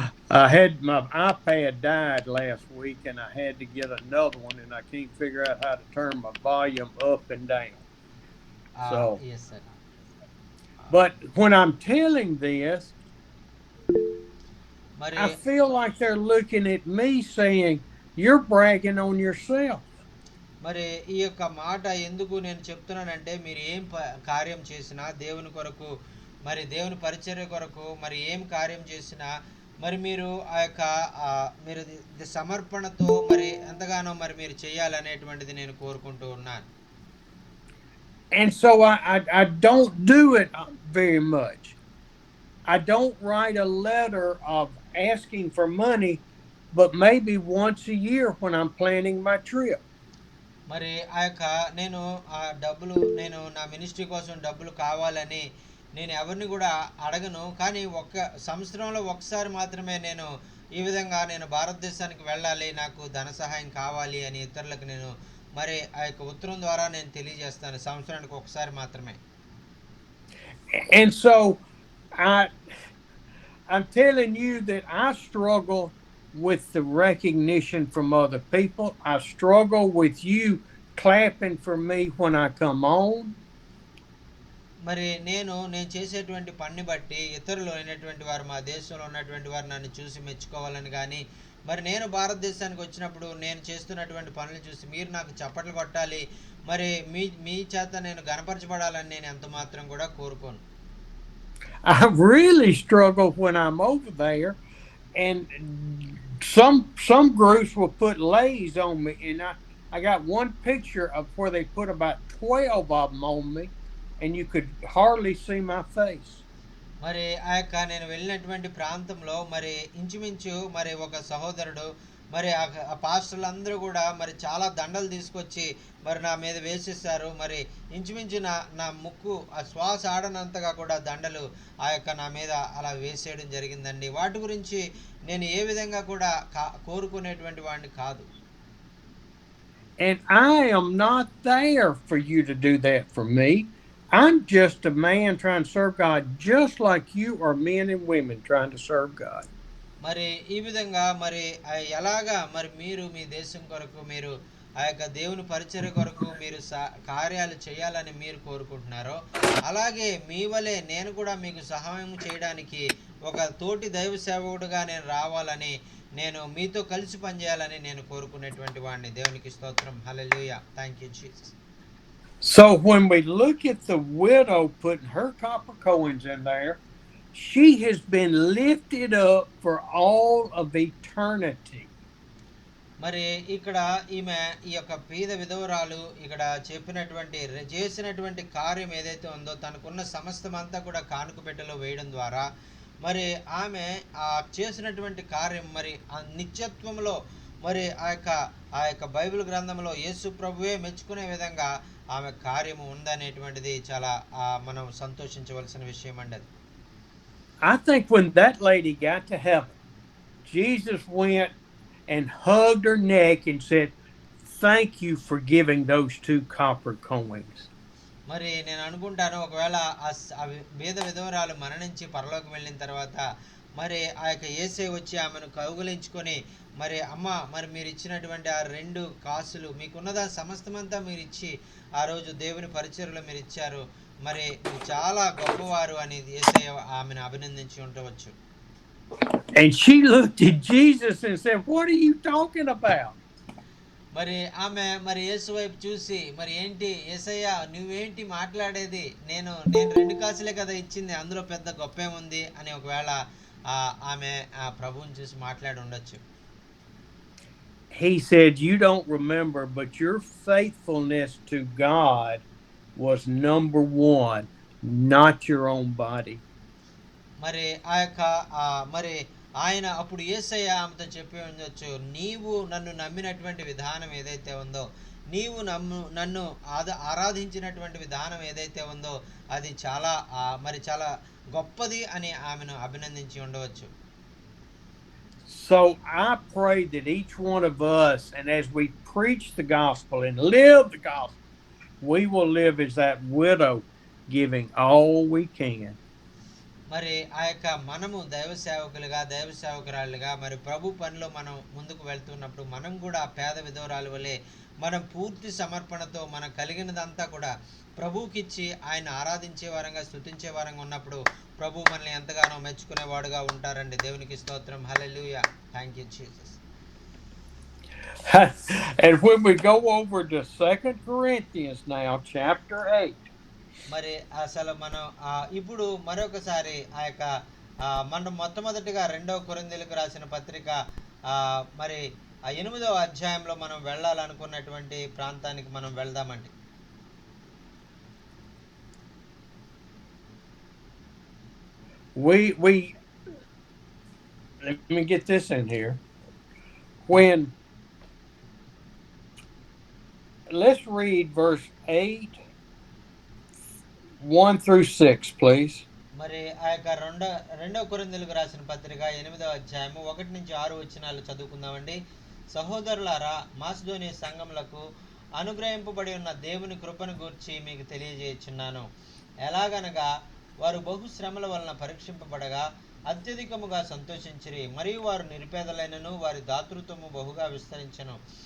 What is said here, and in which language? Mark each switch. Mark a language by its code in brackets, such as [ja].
[en] I had my iPad died last week, and I had to get another one, and I can't figure out how to turn my volume up and down. So, yes, sir. But when I'm telling this, I feel like they're looking at me saying, "You're bragging on yourself." [te] మరి ఈ యొక్క మాట ఎందుకు నేను చెప్తున్నానంటే మీరు ఏం కార్యం చేసినా దేవుని కొరకు మరి దేవుని పరిచర్య కొరకు మరి ఏం కార్యం చేసినా మరి మీరు ఆ యొక్క మీరు సమర్పణతో మరి ఎంతగానో మరి మీరు చేయాలనేటువంటిది నేను కోరుకుంటూ ఉన్నాను. [en] And so I don't do it very much. I don't write a letter of asking for money, but maybe once a year when I'm planning my trip. [te] మరి ఆ యొక్క నేను నేను నా మినిస్ట్రీ కోసం డబ్బులు కావాలని నేను ఎవరిని కూడా అడగను. కానీ సంవత్సరంలో ఒకసారి మాత్రమే నేను ఈ విధంగా నేను భారతదేశానికి వెళ్ళాలి, నాకు ధన సహాయం కావాలి అని ఇతరులకు నేను మరి ఆ యొక్క ఉత్తరం ద్వారా నేను తెలియజేస్తాను. సంవత్సరానికి ఒకసారి మాత్రమే. [en] And so I'm telling you that I struggle with the recognition from other people. I struggle with you clapping for me when I come on. [te] మరి నేను చేసేటువంటి పని బట్టి ఇతరులు అయినటువంటి వారు మా దేశంలో ఉన్నటువంటి వారు నన్ను చూసి మెచ్చుకోవాలని కానీ మరి నేను భారతదేశానికి వచ్చినప్పుడు నేను చేస్తున్నటువంటి పనులు చూసి మీరు నాకు చప్పట్లు కొట్టాలి, మరి మీ చేత నేను గణపరచబడాలని నేను ఎంత మాత్రం కూడా కోరుకోను. [en] I really struggle when I'm over there, and some groups will put lays on me, and I got one picture of where they put about 12 of them on me, and you could hardly see my face. [te] మరి ఆ యొక్క నేను వెళ్ళినటువంటి ప్రాంతంలో మరి ఇంచుమించు మరి ఒక సహోదరుడు మరి ఆ పాస్టర్లు అందరూ కూడా మరి చాలా దండలు తీసుకొచ్చి మరి నా మీద వేసేసారు. మరి ఇంచుమించు నా ముక్కు ఆ శ్వాస ఆడనంతగా కూడా దండలు ఆ యొక్క నా మీద అలా వేసేయడం జరిగిందండి. వాటి గురించి నేను ఏ విధంగా కూడా కోరుకునేటువంటి వాడిని కాదు. [en] And I am not there for you to do that for me. I'm just a man trying to serve God, just like you are men and women trying to serve God. [te] మరి ఈ విధంగా మరి ఎలాగా మరి మీరు మీ దేశం కొరకు మీరు ఆ యొక్క దేవుని పరిచర్య కొరకు మీరు కార్యాలు చేయాలని మీరు కోరుకుంటున్నారో అలాగే మీ వలె నేను కూడా మీకు సహాయం చేయడానికి ఒక తోటి దైవ సేవకుడుగా నేను రావాలని నేను మీతో కలిసి పనిచేయాలని నేను కోరుకునేటువంటి వాడిని. దేవునికి స్తోత్రం. హల్లెలూయా. [en] Thank you Jesus. So when we look at the widow putting her copper coins in there, she has been lifted up for all of eternity. [te] మరి ఇక్కడ ఈమె ఈ యొక్క పేద విధవరాలు ఇక్కడ చేసినటువంటి కార్యం ఏదైతే ఉందో తనకున్న సమస్తం అంతా కూడా కానుక పెట్టెలో వేయడం ద్వారా మరి ఆమె చేసినటువంటి కార్యం మరి ఆ నిత్యత్వంలో మరి ఆ యొక్క బైబిల్ గ్రంథంలో యేసు ప్రభువే మెచ్చుకునే విధంగా ఆమె కార్యము ఉందనేటువంటిది చాలా మనం సంతోషించవలసిన విషయం అండి. [en] I think when that lady got to heaven, Jesus went and hugged her neck and said, thank you for giving those 2 copper coins. [te] మరి నేను అనుకుంటాను ఒకవేళ ఆ బీద విధవరాలు మరణించి పరలోకి వెళ్ళిన తర్వాత మరి ఆ యొక్క యేసే వచ్చి ఆమెను కౌగిలించుకొని మరి అమ్మ మరి మీరు ఇచ్చినటువంటి ఆ 2 కాసులు మీకున్నదా సమస్తమంతా మీరు ఇచ్చి ఆ రోజు దేవుని పరిచర్యలో మీరు ఇచ్చారు మరి మీరు చాలా గొప్పవారు అని యేసయ్య ఆమెను అభినందించి ఉండవచ్చు. [en] And she looked at Jesus and said, "What are you talking about?" [te] మరి ఆమె మరి యేసు వైపు చూసి మరి ఏంటి యేసయ్య నువ్వేంటి మాట్లాడేది, నేను 2 కాసులే కదా ఇచ్చింది, అందులో పెద్ద గొప్పేముంది అని ఒకవేళ ఆమె ఆ ప్రభువుని చూసి మాట్లాడి ఉండొచ్చు. [en] He said, "You don't remember, but your faithfulness to God was number 1, not your own body." [te] మరి ఆ యొక్క మరి ఆయన అప్పుడు యేసయ్య ఆమెతో చెప్పి ఉండొచ్చు, నీవు నన్ను నమ్మినటువంటి విధానం ఏదైతే ఉందో, నీవు నన్ను ఆరాధించినటువంటి విధానం ఏదైతే ఉందో అది చాలా మరి చాలా గొప్పది అని ఆమెను అభినందించి ఉండవచ్చు. [en] So I pray that each one of us, and as we preach the gospel and live the gospel, we will live as that widow, giving all we can. [te] మరి ఆ యొక్క మనము దైవ సేవకురాలుగా మరి ప్రభు పనిలో మనం ముందుకు వెళ్తున్నప్పుడు మనం కూడా పేద విధవరాలు వలె మనం పూర్తి సమర్పణతో మనం కలిగినదంతా కూడా ప్రభువుకిచ్చి ఆయన ఆరాధించే వారంగా స్తుతించే వారంగా ఉన్నప్పుడు ప్రభు మనల్ని ఎంతగానో మెచ్చుకునేవాడుగా ఉంటారండి. దేవునికి స్తోత్రం. హల్లెలూయా. [en] Thank you Jesus. And when we go over to 2 Corinthians now, chapter 8. [te] మరి అసలు మనం ఇప్పుడు మరొకసారి ఆ యొక్క మనం మొట్టమొదటిగా 2వ కొరింథీయులకు రాసిన పత్రిక మరి ఆ 8వ అధ్యాయంలో మనం వెళ్ళాలనుకున్నటువంటి ప్రాంతానికి మనం వెళ్దామండి. [en] We let me get this in here. When let's read verse 8 1 through 6, please. [te] మరి ఆ యొక్క 2వ కొరింథీయులకు రాసిన పత్రిక 8వ అధ్యాయము 1 నుంచి 6 వచనాలు చదువుకుందామండి. సహోదరులారా, మాసిదోనియ సంఘములకు అనుగ్రహింపబడి ఉన్న దేవుని కృపను గూర్చి మీకు తెలియజేయుచున్నాను. ఎలాగనగా వారు బహు శ్రమల వలన పరీక్షింపబడగా అత్యధికముగా సంతోషించిరి, మరియు వారు నిరుపేదలైనను వారి దాతృత్వము బహుగా విస్తరించెను.